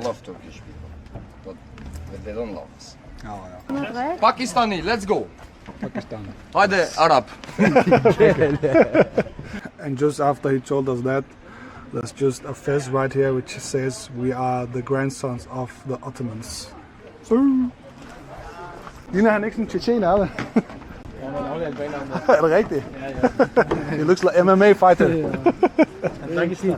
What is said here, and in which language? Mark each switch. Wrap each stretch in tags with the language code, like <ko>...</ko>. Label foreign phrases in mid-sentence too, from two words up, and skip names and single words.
<en>love Turkish people, but they don't love us. Oh, no. Pakistani, let's go. Pakistan. Hadi Arab. And just after he told us that, there's just a fez right here which says we are the grandsons of the Ottomans.</en> <da>Ligner han ikke sådan en tjetjener, eller? Ja, men albaner. Er det rigtigt? Ja.</da> <en>He looks like MMA fighter. And Dagestan.</en>